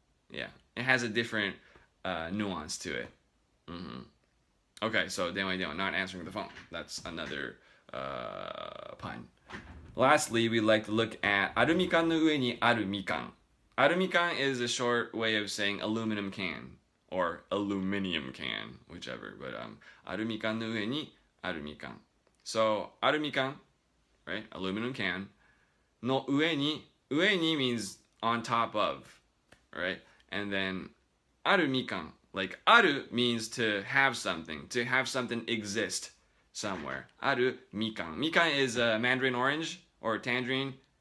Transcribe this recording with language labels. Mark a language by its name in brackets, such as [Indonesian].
[English] Yeah, it has a different nuance to it. Okay, so denwa ni denwa, not answering the phone. That's another pun. lastly, we like to look at [Japanese] アルミ缶の上にあるみかん。 [English] アルミ缶 is a short way of saying aluminum can or aluminium can, whichever. [Japanese] But アルミ缶の上にあるみかん。 [English] So アルミ缶, right? Aluminum can. の上にmeans on top of, right? And then あるみかん, like ある means to have something exist somewhere. あるみかん.Mikan is mandarin orange or tangerine.